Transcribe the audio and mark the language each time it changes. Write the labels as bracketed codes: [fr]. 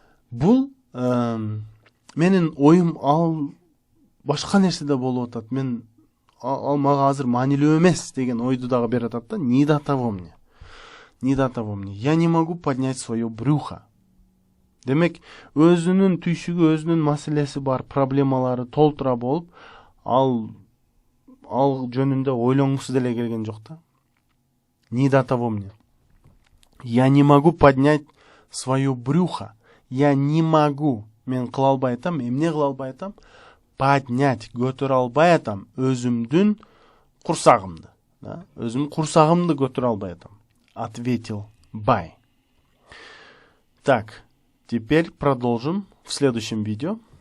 [ky] Бул менин оюм ал башка нерседе болуп атат. Мен ал мага азыр маанилүү эмес деген ойду дагы берип атат да. [ru] Не до того мне. Не до того мне. Я не могу поднять свое брюхо. [ky] Демек, өзүнүн түйшүгү, өзүнүн маселеси бар, проблемалары толтура болуп, ал жөнүндө ойлонгусу деле келген жок да. [ru] Не до того мне. Я не могу поднять свое брюхо. Я не могу. [ky] Мен кыла албай атам, эмне кыла албай атам? Поднять, көтөрө албай атам өзүмдүн курсагымды. Да? Өзүмдүн курсагымды көтөрө албай атам. [ru] Ответил бай. Так. Теперь продолжим в следующем видео.